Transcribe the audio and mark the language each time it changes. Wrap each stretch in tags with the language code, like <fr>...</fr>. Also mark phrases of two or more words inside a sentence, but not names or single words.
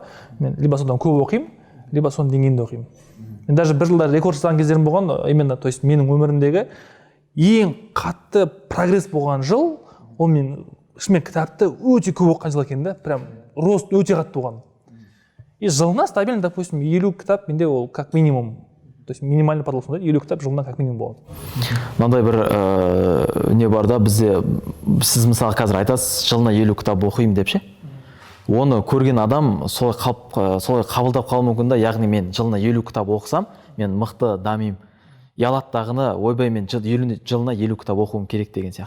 <kk>Мен либо содан көп оқимын, либо соның деңгейінде оқимын. Мен даже бір жылда рекорд жасаған кездерім болған, именно,</kk> <ru>то есть</ru> <kk>менің өмірімдегі ең қатты прогресс болған жыл, ол мен шынымен кітапты өте көп оқыған жыл екен да,</kk> <ru>прям рост</ru> <kk>өте қатты болған. И жылына стабильно, допустим, 50 кітап менде ол</kk> <ru>как минимум. То есть минимальный потолок</ru> <kk>сондай, 50 кітап жылына</kk> <ru>как минимум болады.</ru> <kk>Мынандай бір не бар да, бізде сіз мысалы қазір айтасыз, жылына 50 кітап оқимын деп ше. Оны көрген адам солай қабылдап қалуы мүмкін да, яғни мен жылына 50 кітап оқысам, мен мықты дамимын. Ялаттағыны ойбай мен жылына 50 кітап оқуым керек деген сияқты.</kk>